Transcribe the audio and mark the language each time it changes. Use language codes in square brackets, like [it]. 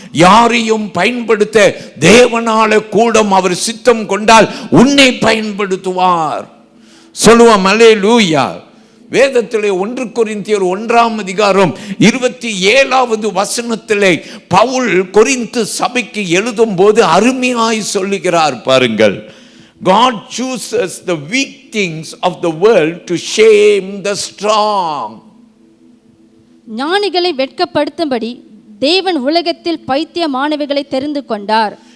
[ta] யாரையும் பயன்படுத்த தேவனால கூட அவர் சித்தம் கொண்டால் உன்னை பயன்படுத்துவார். சொல்லுவோம் அல்லேலூயா. வேதத்திலே 1 கொரிந்தியர் 1ஆம் அதிகாரம் 27வது வசனத்திலே பவுல் கொரிந்து சபைக்கு எழுதும் போது அருமையாய் சொல்லுகிறார் பாருங்கள். [en] God chooses the weak things of the world to shame the strong. [ta] ஞானிகளை வெட்கப்படுத்தும்படி தேவன் உலகத்தில் பைத்தியமானவைகளை தெரிந்து கொண்டார்.